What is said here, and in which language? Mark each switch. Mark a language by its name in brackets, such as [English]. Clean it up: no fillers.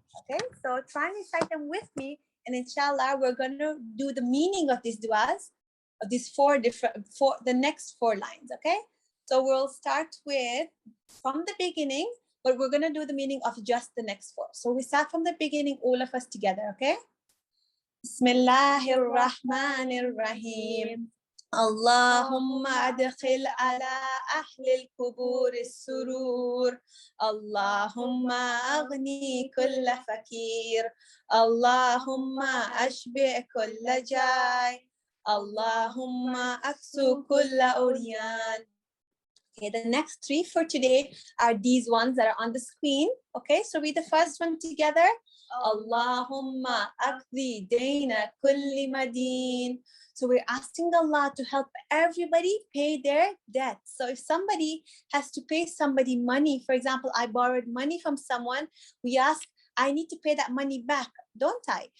[English] Okay, so try and recite them with me, and inshallah, we're going to do the meaning of these duas, of these the next 4 lines. Okay, so we'll start with from the beginning, but we're going to do the meaning of just the next 4. So we start from the beginning, all of us together. Okay, Bismillahir Rahmanir Rahim. [Arabic] اللهم أدخل على أهل القبور السرور اللهم أغني كل فقير اللهم أشبع كل جاي اللهم أكسو كل أريان. [English] Okay, the next 3 for today are these ones that are on the screen. Okay, so read the first one together. Allahumma akdi dayna kulli madin. So we're asking Allah to help everybody pay their debts. So if somebody has to pay somebody money, for example, I borrowed money from someone, we ask, I need to pay that money back, don't I?